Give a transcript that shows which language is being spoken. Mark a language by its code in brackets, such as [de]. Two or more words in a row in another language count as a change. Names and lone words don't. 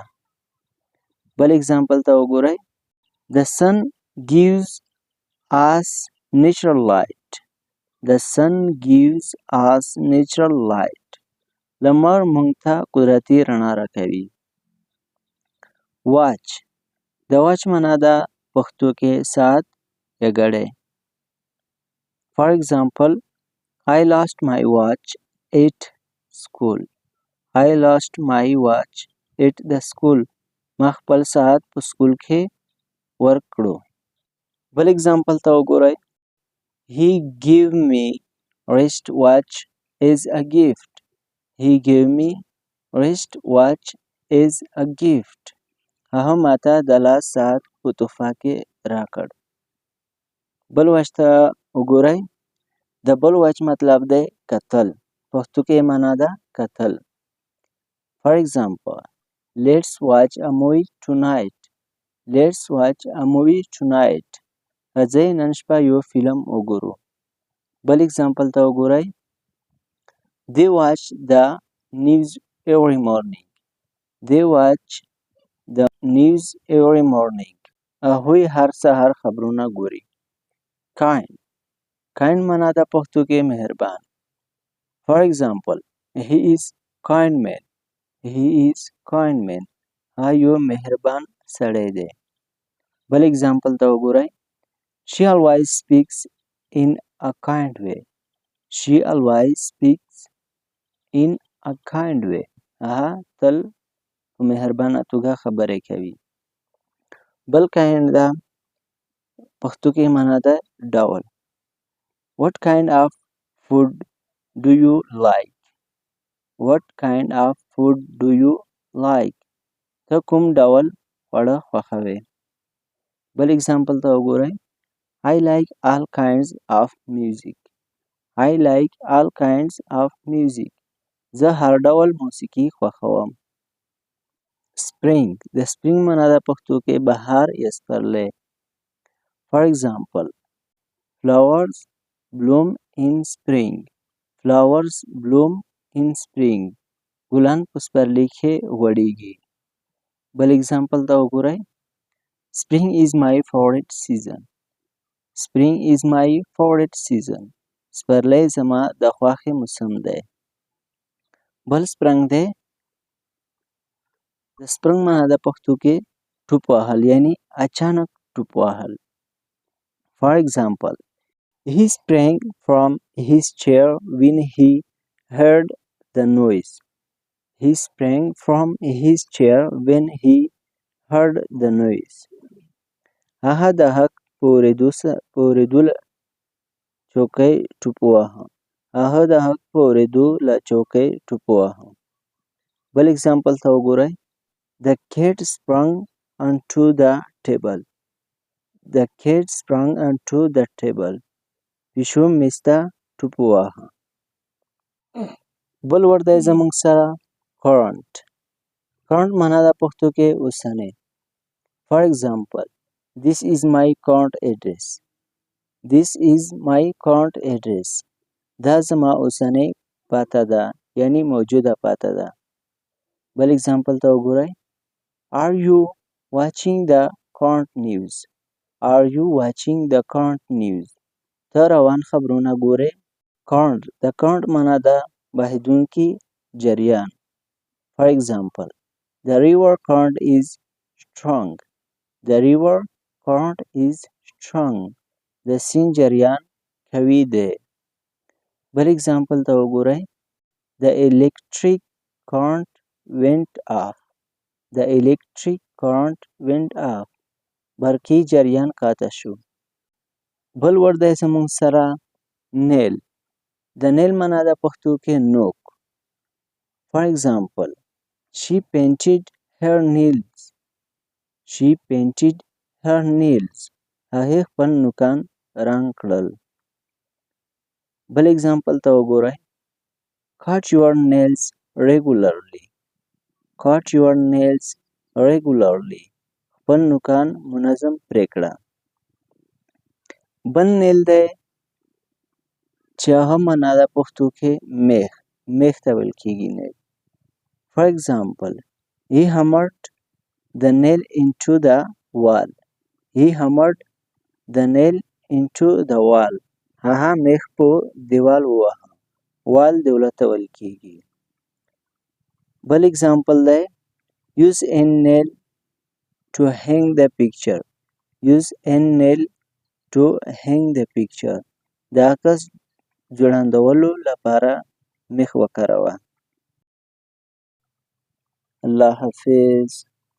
[ps] بل example ته وګورئ. [en] The sun gives us natural light. The sun gives us natural light. [ps] لمر موږ ته قدرتي رڼا راکوي. Watch. د watch معنا ده پښتو کې ساعت یا ګړی. [en] For example, I lost my watch at school. I lost my watch at the school. [ps] ما خپل ساعت په سکول کې ورکړو. بل example ته وګورئ. [en] He gave me wristwatch as a gift. He gave me wristwatch as a gift. [ps] هغه ماته د لاس ساعت په تحفه کې راکړ. بل واچ ته وګورئ. د بل واچ مطلب دی کتل. پښتو کې معنا ده کتل. [en] For example, let's watch a movie tonight. Let's watch a movie tonight. [ps] راځئ نن شپه یو فلم وګورو. بل example ته وګورئ. [en] They watch the news every morning. They watch the news every morning. [ps] هغوی هر سهار خبرونه ګوري. Kind. Kind معنا ده پښتو کې مهربان. [en] For example, he is kind man. He is kind man. [ps] هغه یو مهربان سړی دی. بل example ته وګورئ. [en] She always speaks in a kind way. She always speaks in a kind way. [ps] هغه تل په مهربانه توګه خبرې کوي. بل kind ده پښتو کې معنا ده ډول. [en] What kind of food do you like? What kind of food do you like? [ps] ته کوم ډول خواړه خوښوې؟ بل example ته وګورئ. [en] I like all kinds of music. I like all kinds of music. [ps] زه هر ډول موسیقي خوښوم. Spring. د spring معنا د پښتو کې بهار یا سپرلی. [en] For example, flowers bloom in spring. Flowers bloom in spring. [ps] ګلان په سپرلي کې غوړېږي. بل example ته وګورئ. [en] Spring is my favorite season. Spring is my favorite season. [ps] سپرلی زما د خوښې موسم دی. بل سپرنګ دی. د سپرنګ معنا د پښتو کې ټوپ وهل یعنی اچانک ټوپ وهل. [en] For example, he sprang from his chair when he heard the noise. He sprang from his chair when he heard the noise. [ps] هغه د حق په اورېدو له چوکۍ ټوپ وواهه. هغه د حق په اورېدو له چوکۍ ټوپ وواهه. بل اگزامپل ته وګورئ. [en] The cat sprang onto the table. The cat sprang onto the table. [ps] پیشو میز ته ټوپ وواهه. بل ورد دی زموږ سره current. current معنا د پښتو کې اوسنی. [en] For example, this is my current address. This is my current address. [ps] دا زما اوسنی پته ده یعنی موجوده پته ده. بل اگزامپل ته وګورئ. [en] Are you watching the current news? Are you watching the current news? [ps] ته روان خبرونه ګورې. current د current معنا ده بهیدونکی جریان. [en] For example, the river current is strong. The river current is strong. [ps] د سیند جریان قوي دی. بل اگزامپل ته وګورئ. [en] The electric current went off. The electric current went off. [ps] برقی جریان قاطع شو. بل ورد دی زموږ سره nail. د nail معنا د پښتو کې نوک. [en] For example, she painted her nails. She painted her nails. [ps] هغې خپل نوکان رنګ کړل. بل اگزامپل ته وګورئ. [en] Cut your nails regularly. Cut your nails regularly. [ps] خپل نوکان منظم پرې کړه. بل نیل دی چې هغه معنا د پښتو کې میخ. میخ ته ویل کېږي نیل. [en] For example, he hammered the nail into the wall. He hammered the nail into the wall. [ps] هغه میخ په دیوال وواهه. وال دیوال ته ویل کېږي. بل اگزامپل دی. [en] Use a nail to hang the picture. Use a nail to hang the picture. [ps] د عکس جوړاندولو لپاره میخ وکاروه. الله حافظ.